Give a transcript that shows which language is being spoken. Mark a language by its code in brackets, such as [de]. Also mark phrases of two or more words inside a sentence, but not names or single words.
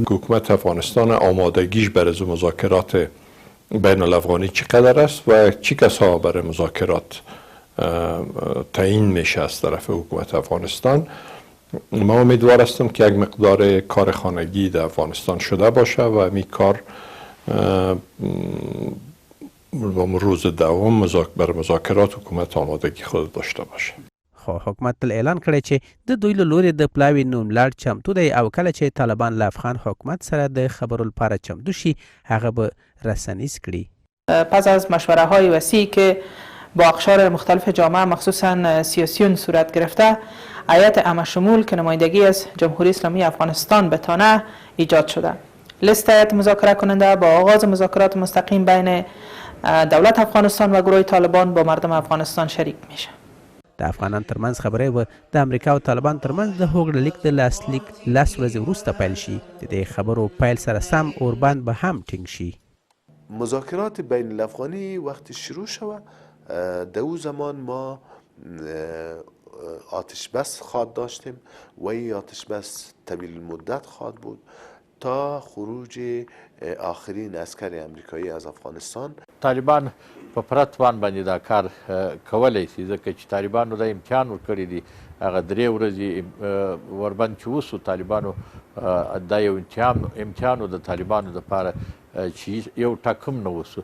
[fa] حکومت افغانستان آمادگیش برای مذاکرات بین الافغانی چقدر است و چی کسا برای مذاکرات تعیین میشه از طرف حکومت افغانستان؟ ما امیدوار هستم که یک مقدار کار خانگی در افغانستان شده باشه و این کار روز دوم برای مذاکرات حکومت آمادگی خود داشته باشه. [ps] خو حکومت تل اعلان کړی چې د دوی له لورې د پلاوي نوملړ چمتو دی او کله چې طالبان له افغان حکومت سره د خبرو لپاره چمتو شي هغه به رسنیز کړي. [fa] پس از مشوره های وسیعی که با اقشار مختلف جامعه مخصوصا سیاسیون صورت گرفته، هیئت همشمول که نمایندگی از جمهوری اسلامی افغانستان به تانه ایجاد شده. لیست هیئت مذاکره کننده با آغاز مذاکرات مستقیم بین دولت افغانستان و گروه طالبان با مردم افغانستان شریک میشه. [ps] د افغانان ترمنځ خبرې به د امریکا او طالبان ترمنځ د هوکړه لیک د لاسلیک 10 ورځې وروسته پیل شي. د دې خبرو پیل سره سم اوربند به هم ټینګ شي. [fa] مذاکرات بین الافغانی وقتی شروع شود در او زمان ما آتش بس خواهد داشتیم و این آتش بس طویل المدت خواهد بود تا خروج آخرین عسکر امریکایی از افغانستان. [ps] طالبان په پوره توان باندې دا کار کولی شي ځکه چې طالبانو دا امتحان ورکړی دی. هغه 3 ورځې وربند چې وسو طالبانو دا یو امتحان و د طالبانو دپاره چې یو ټاکم نه وسو.